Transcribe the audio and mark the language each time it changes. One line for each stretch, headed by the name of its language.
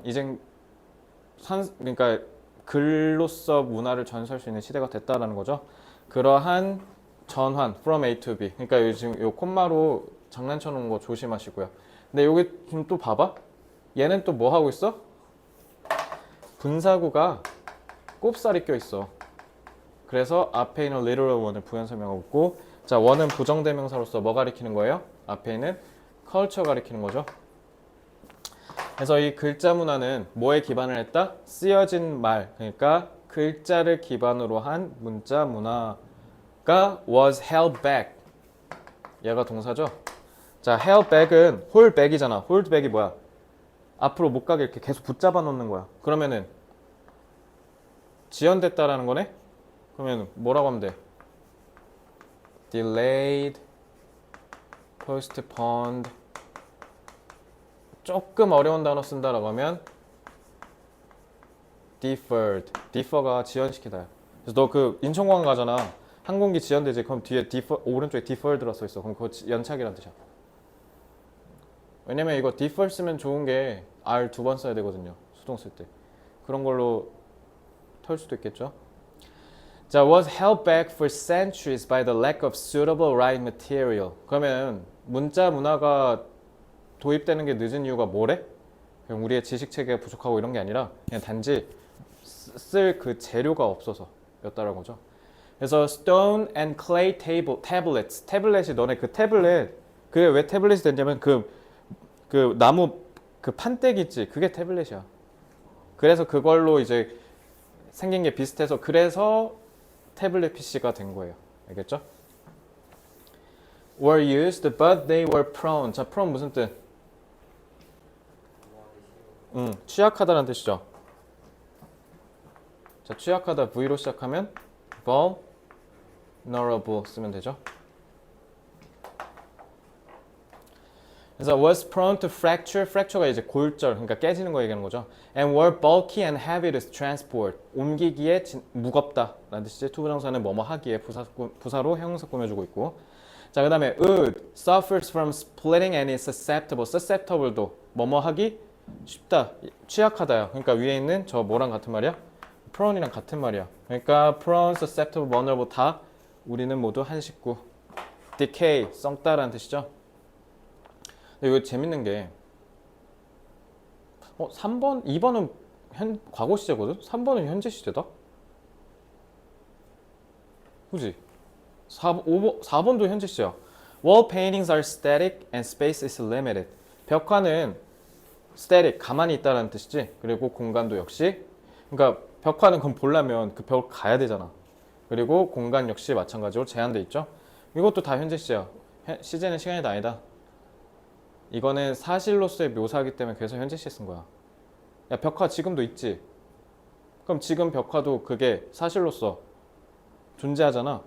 Korean: 이제 그러니까 글로써 문화를 전수할 수 있는 시대가 됐다라는 거죠. 그러한 전환
English: from A to B.
Korean: 그러니까 지금 요 콤마로 장난쳐 놓은 거 조심하시고요. 근데 여기 지금 또 봐봐. 얘는 또 뭐 하고 있어? 분사구가 꼽살이 껴 있어. 그래서 앞에 있는 literal one을 부연 설명하고 있고, 자, 원은 부정대명사로서 뭐 가리키는 거예요? 앞에 있는 culture 가리키는 거죠. 그래서 이 글자 문화는 뭐에 기반을 했다? 쓰여진 말, 그러니까 글자를 기반으로 한 문자 문화가
English: was held back.
Korean: 얘가 동사죠. 자, held back은 hold back이잖아. hold back이 뭐야? 앞으로 못 가게 이렇게 계속 붙잡아 놓는 거야. 그러면은 지연됐다라는 거네? 그러면 뭐라고 하면 돼?
English: delayed, postponed.
Korean: 조금 어려운 단어 쓴다라고 하면 deferred. defer가 지연시키다. 그래서 너 그 인천공항 가잖아. 항공기 지연되지. 그럼 뒤에 오른쪽에 deferred라 써 있어. 그럼 그거 연착이란 뜻이야. 왜냐면 이거 defer 쓰면 좋은 게 R 2번 써야 되거든요. 수동 쓸 때. 그런 걸로 털 수도 있겠죠.
English: 자, was held back for centuries by the lack of suitable writing material.
Korean: 그러면 문자 문화가 도입되는 게 늦은 이유가 뭐래? 그냥 우리의 지식 체계가 부족하고 이런 게 아니라 그냥 단지 쓸 그 재료가 없어서 였다라는 거죠.
English: 그래서 stone and clay tablets.
Korean: 태블릿이 너네 그 태블릿. 그게 왜 태블릿이 됐냐면 그 나무 그 판때기 있지. 그게 태블릿이야. 그래서 그걸로 이제 생긴 게 비슷해서 그래서 태블릿 PC가 된 거예요. 알겠죠?
English: were used but they were prone.
Korean: 자, prone 무슨 뜻? 취약하다는 뜻이죠. 자, 취약하다 V로 시작하면 vulnerable 쓰면 되죠.
English: 그래서 was prone to fracture.
Korean: fracture가 이제 골절, 그러니까 깨지는 거 얘기하는 거죠.
English: and were bulky and heavy to transport.
Korean: 옮기기에 무겁다 라는 뜻이지. 투부정사는 뭐뭐 하기에 부사로 형용사 꾸며주고 있고. 자, 그 다음에
English: wood suffers from splitting and is susceptible.
Korean: susceptible도 뭐뭐 하기 쉽다, 취약하다요. 그러니까 위에 있는 저 뭐랑 같은 말이야? prone이랑 같은 말이야. 그러니까 prone, susceptible, vulnerable 다 우리는 모두 한 식구. decay, 썩다라는 뜻이죠. 근데 이거 재밌는 게 3번, 2번은 과거 시제거든? 3번은 현재 시제다? 그지? 4번도 현재 시제야.
English: Wall paintings are static and space is limited.
Korean: 벽화는 static, 가만히 있다라는 뜻이지. 그리고 공간도 역시. 그러니까 벽화는 그럼 보려면 그 벽을 가야 되잖아. 그리고 공간 역시 마찬가지로 제한돼 있죠. 이것도 다 현재 시제야. 시제는 시간이 아니다. 이거는 사실로서의 묘사이기 때문에 그래서 현재 시제 쓴 거야. 야, 벽화 지금도 있지. 그럼 지금 벽화도 그게 사실로서 존재하잖아.